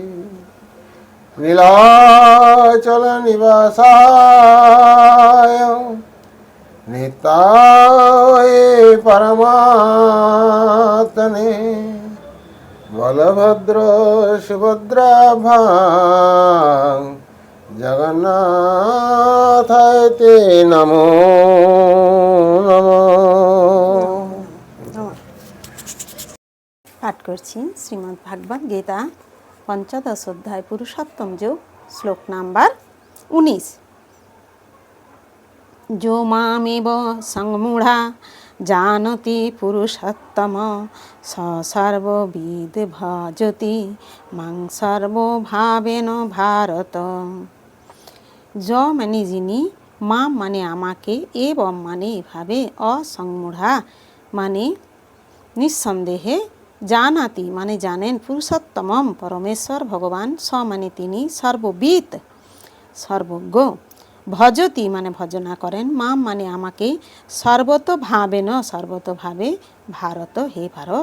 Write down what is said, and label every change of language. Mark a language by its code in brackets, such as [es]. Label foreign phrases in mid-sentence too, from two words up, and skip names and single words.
[sa] नीलाचल निवासाय निताय परमात्मने बलभद्र सुभद्राभ्यां जगन्नाथाय ते नमो नमः। [bn] পাঠ করছি শ্রীমদ্ ভাগবত গীতা পঞ্চদশ অধ্যায় পুরুষোত্তম যোগ শ্লোক নাম্বার 19। [sa] जो मामेव संमूढ़ा जानति पुरुषोत्तम स सर्वविद भजति मां सर्वभावेन भारत। [bn] ज माने যিনি, মা মানে আমাকে, এবং মানে এভাবে, অসংমূঢ়া মানে নিঃসন্দেহে, জানাতি মানে জানেন, পুরুষোত্তমম পরমেশ্বর ভগবান, স মানে তিনি, সর্ববিদ সর্বজ্ঞ, ভজতি মানে ভজনা করেন, মাম মানে আমাকে, সর্বতোভাবেন সর্বতোভাবে, ভারত হে ভারত।